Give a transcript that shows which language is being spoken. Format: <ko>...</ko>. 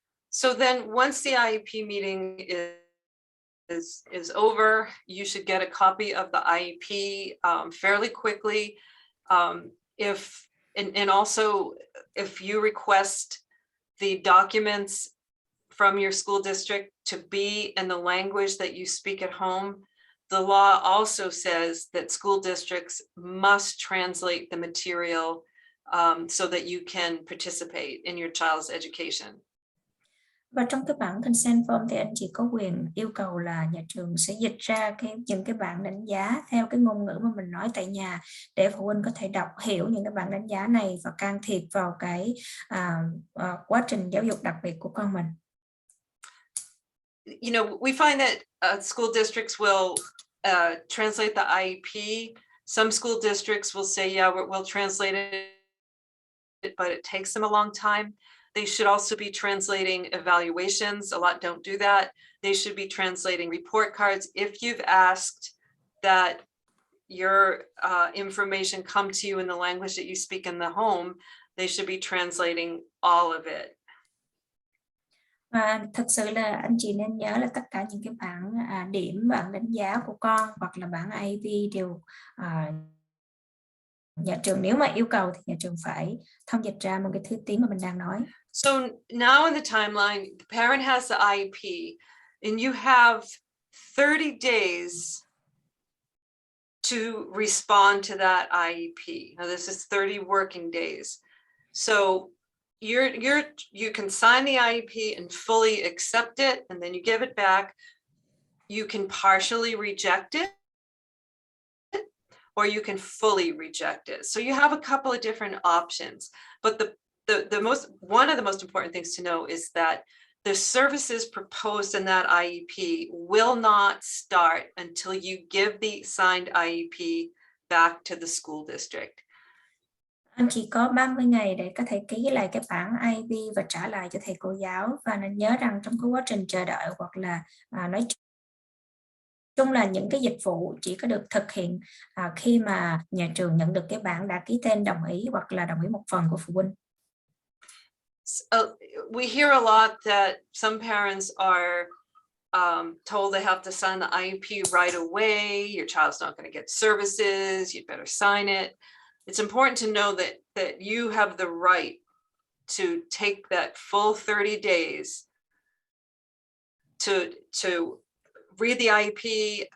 <en>So then once the IEP meeting is over, you should get a copy of the IEP fairly quickly. And also if you request the documents from your school district to be in the language that you speak at home, the law also says that school districts must translate the material so that you can participate in your child's education.</en> <vi>Và trong cái bản consent form thì anh chị có quyền yêu cầu là nhà trường sẽ dịch ra những cái bảng đánh giá theo cái ngôn ngữ mà mình nói tại nhà để phụ huynh có thể đọc hiểu những cái bảng đánh giá này và can thiệp vào cái quá trình giáo dục đặc biệt của con mình.</vi> <en>You know, we find that school districts will translate the IEP. Some school districts will say, yeah, we'll translate it, but it takes them a long time. They should also be translating evaluations. A lot don't do that. They should be translating report cards. If you've asked that your information come to you in the language that you speak in the home, they should be translating all of it.</en> <vi>Và thực sự là anh chị nên nhớ là tất cả những cái bảng điểm, bảng đánh giá của con hoặc là bảng IEP đều nhà trường nếu mà yêu cầu thì nhà trường phải thông dịch ra một cái thứ tiếng mà mình đang nói.</vi> <en>So now in the timeline, the parent has the IEP and you have 30 days to respond to that IEP. Now this is 30 working days. So you can sign the IEP and fully accept it, and then you give it back. You can partially reject it, or you can fully reject it. So you have a couple of different options. But one of the most important things to know is that the services proposed in that IEP will not start until you give the signed IEP back to the school district.</en> <vi>Anh chỉ có 30 ngày để có thể ký lại cái bản IEP và trả lại cho thầy cô giáo, và nên nhớ rằng trong cái quá trình chờ đợi hoặc là nói chung là những cái dịch vụ chỉ có được thực hiện khi mà nhà trường nhận được cái bản đã ký tên đồng ý hoặc là đồng ý một phần của phụ huynh.</vi> <en>We hear a lot that some parents are told they have to sign the IEP right away. Your child's not going to get services. You'd better sign it. It's important to know that you have the right to take that full 30 days to read the IEP.</en>